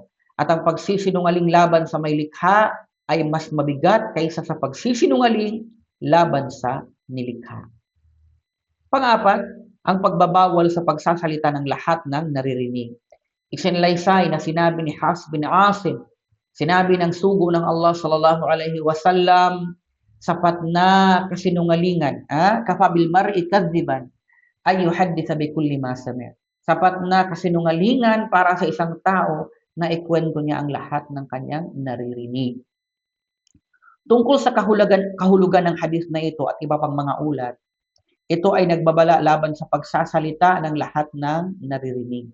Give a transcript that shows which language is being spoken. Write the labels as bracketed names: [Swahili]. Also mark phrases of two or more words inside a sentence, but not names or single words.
[Filipino] At ang pagsisinungaling laban sa may likha ay mas mabigat kaysa sa pagsisinungaling laban sa nilikha. Pang-apat, ang pagbabawal sa pagsasalita ng lahat ng naririnig. Isinalaysay na sinabi ni Hafs bin Asim, sinabi ng sugo ng Allah [Arabic] صلى الله عليه وسلم, [Filipino] sapat na kasinungalingan, [Arabic] كفى بالمرء كذبا أن يحدث بكل ما سمع'. [Filipino] Sapat na kasinungalingan para sa isang tao na ikwento niya ang lahat ng kanyang naririnig. Tungkol sa kahulugan ng hadith na ito at iba pang mga ulat, ito ay nagbabala laban sa pagsasalita ng lahat ng naririnig.